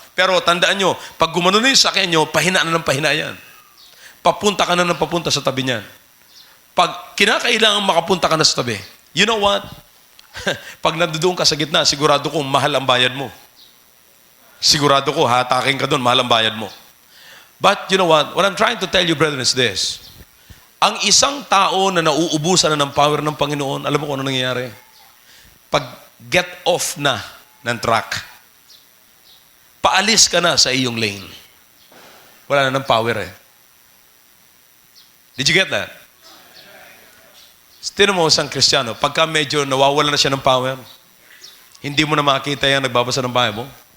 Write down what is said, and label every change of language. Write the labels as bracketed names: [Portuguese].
[Filipino] Pero tandaan nyo, pag gumano na yung sakyan nyo, pahina na ng pahina yan. Papunta ka na ng papunta sa tabi niyan. Pag kinakailangan makapunta ka na sa tabi, [English] you know what? [Filipino] Pag nandoon ka sa gitna, sigurado kong mahal ang bayad mo. Sigurado ko, hatakin ka doon, mahal ang bayad mo. [English] But you know what? What I'm trying to tell you, brethren, is this. [Filipino] Ang isang tao na nauubusan na ng power ng Panginoon, alam mo kung ano nangyayari? Pag [English] get off [Filipino] na ng track, paalis ka na sa iyong lane. Wala na ng power eh. [English] Did you get that? [Filipino] Tinan mo isang Kristiyano, pagka medyo nawawala na siya ng power, hindi mo na makita yan nagbabasa ng Bible.